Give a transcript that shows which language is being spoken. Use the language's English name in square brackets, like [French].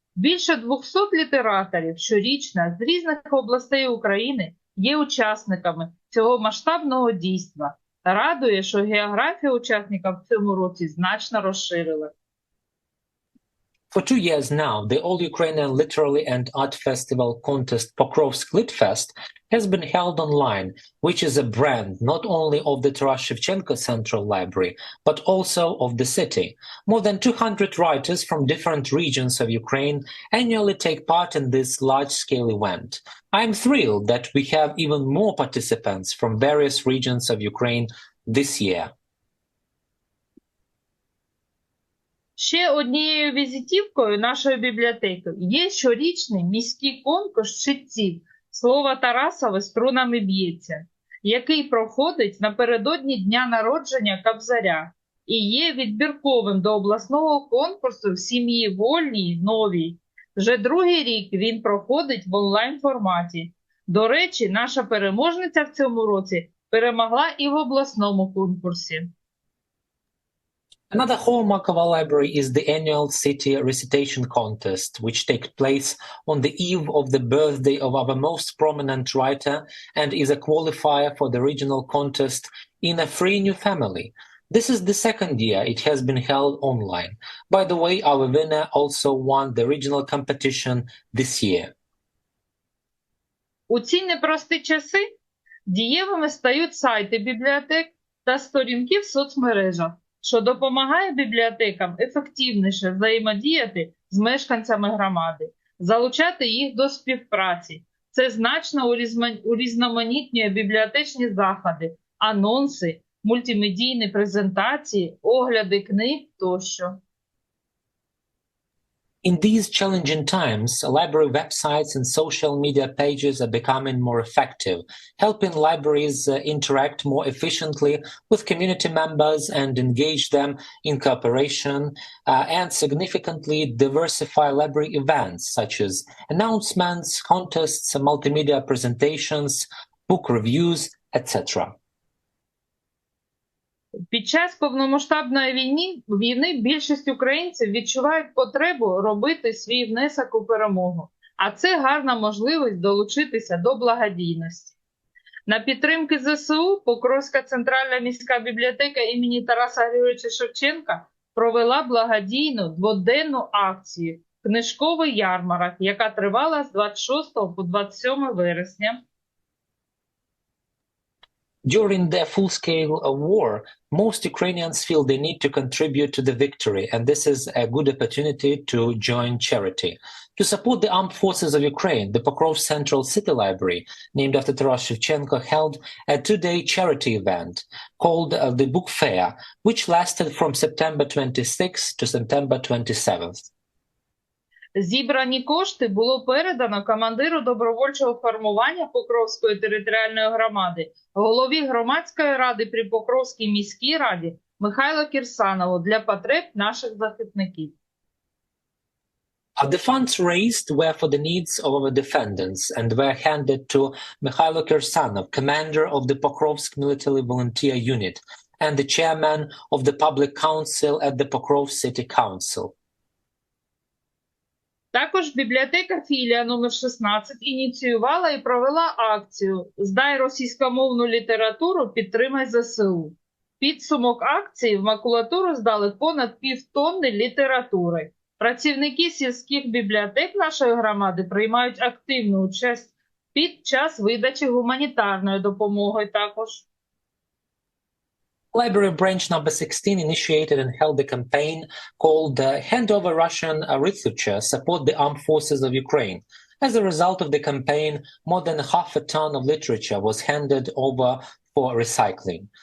[Ukrainian] Більше 200 літераторів щорічно з різних областей України є учасниками цього масштабного дійства. Радує, що географія учасників в цьому році значно розширилася. [English] For 2 years now, the All-Ukrainian Literary and Art Festival contest Pokrovsk Litfest has been held online, which is a brand not only of the Taras Shevchenko Central Library, but also of the city. More than 200 writers from different regions of Ukraine annually take part in this large-scale event. I am thrilled that we have even more participants from various regions of Ukraine this year. [Ukrainian] Ще однією візитівкою нашої бібліотеки є щорічний міський конкурс читців «Слово Тарасове струнами б'ється», який проходить напередодні дня народження Кобзаря і є відбірковим до обласного конкурсу в сім'ї Вольній Новій. Вже 2-й рік він проходить в онлайн-форматі. До речі, наша переможниця в цьому році перемогла і в обласному конкурсі. [English] Another hallmark of our library is the annual city recitation contest, which takes place on the eve of the birthday of our most prominent writer and is a qualifier for the regional contest in a free new family. This is the second year it has been held online. By the way, our winner also won the regional competition this year. [Ukrainian] У ці непрості часи дієвими стають сайти бібліотек та сторінки в соцмережах, що допомагає бібліотекам ефективніше взаємодіяти з мешканцями громади, залучати їх до співпраці. Це значно урізноманітнює бібліотечні заходи, анонси, мультимедійні презентації, огляди книг тощо. [English] In these challenging times, library websites and social media pages are becoming more effective, helping libraries interact more efficiently with community members and engage them in cooperation and significantly diversify library events such as announcements, contests, multimedia presentations, book reviews, etc. [Ukrainian] Під час повномасштабної війни більшість українців відчувають потребу робити свій внесок у перемогу, а це гарна можливість долучитися до благодійності. На підтримки ЗСУ Покровська центральна міська бібліотека імені Тараса Григоровича Шевченка провела благодійну дводенну акцію «Книжковий ярмарок», яка тривала з 26 по 27 вересня. [English] During the full-scale war, most Ukrainians feel the need to contribute to the victory, and this is a good opportunity to join charity. To support the armed forces of Ukraine, the Pokrov Central City Library, named after Taras Shevchenko, held a two-day charity event called the Book Fair, which lasted from September 26th to September 27th. [Ukrainian] Зібрані кошти було передано командиру добровольчого формування Покровської територіальної громади, голові громадської ради при Покровській міській раді Михайлу Кірсанову для потреб наших захисників. [English] The funds raised were for the needs of our defendants and were handed to Mikhailo Kirsanov, commander of the Pokrovsk Military Volunteer Unit and the chairman of the Public Council at the Pokrov City Council. [Ukrainian] Також бібліотека філія номер 16 ініціювала і провела акцію «Здай російськомовну літературу, підтримай ЗСУ». Підсумок акції в макулатуру здали понад півтонни літератури. Працівники сільських бібліотек нашої громади приймають активну участь під час видачі гуманітарної допомоги також. [English] Library branch number 16 initiated and held a campaign called Hand Over Russian Literature, Support the Armed Forces of Ukraine. As a result of the campaign, more than half a ton of literature was handed over for recycling.